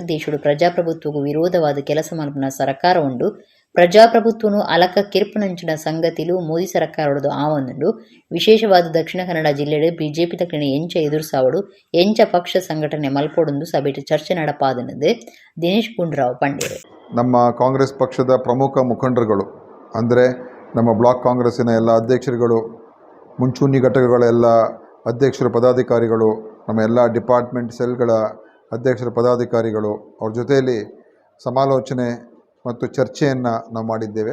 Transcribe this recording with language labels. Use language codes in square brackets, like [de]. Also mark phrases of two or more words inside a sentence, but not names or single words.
[tcy] ದೇಶಡು ಪ್ರಜಾಪ್ರಭುತ್ವಗೂ ವಿರೋಧವಾದ ಕೆಲಸ ಮಲ್ಪನ ಸರ್ಕಾರ ಉಂಡು. ಪ್ರಜಾಪ್ರಭುತ್ವನು ಅಲಕ ಕಿರ್ಪನಂಚಿನ ಸಂಗತಿಲು ಮೋದಿ ಸರ್ಕಾರದ್ದು ಆವೊಂದುಂಡು. ವಿಶೇಷವಾದ ದಕ್ಷಿಣ ಕನ್ನಡ ಜಿಲ್ಲೆಡು ಬಿಜೆಪಿ ತಕ್ಕನ ಎಂಚ ಎದುರುಸಾವಡು ಎಂಚ ಪಕ್ಷ ಸಂಘಟನೆ ಮಲ್ಪೊಡೊಂದು ಸಭೆಟ್ ಚರ್ಚೆ ನಡಪಾದನದು ದಿನೇಶ್ ಗುಂಡೂರಾವ್ ಪಂಡಿರು. [kn] ನಮ್ಮ ಕಾಂಗ್ರೆಸ್ ಪಕ್ಷದ ಪ್ರಮುಖ ಮುಖಂಡರುಗಳು ಅಂದರೆ ನಮ್ಮ ಬ್ಲಾಕ್ ಕಾಂಗ್ರೆಸ್ಸಿನ ಎಲ್ಲ ಅಧ್ಯಕ್ಷರುಗಳು, ಮುಂಚೂಣಿ ಘಟಕಗಳ ಎಲ್ಲ ಅಧ್ಯಕ್ಷರು, ಪದಾಧಿಕಾರಿಗಳು, ನಮ್ಮ ಎಲ್ಲ [en] department cells [kn] ಅಧ್ಯಕ್ಷರ ಪದಾಧಿಕಾರಿಗಳು, ಅವ್ರ ಜೊತೆಯಲ್ಲಿ ಸಮಾಲೋಚನೆ ಮತ್ತು ಚರ್ಚೆಯನ್ನು ನಾವು ಮಾಡಿದ್ದೇವೆ.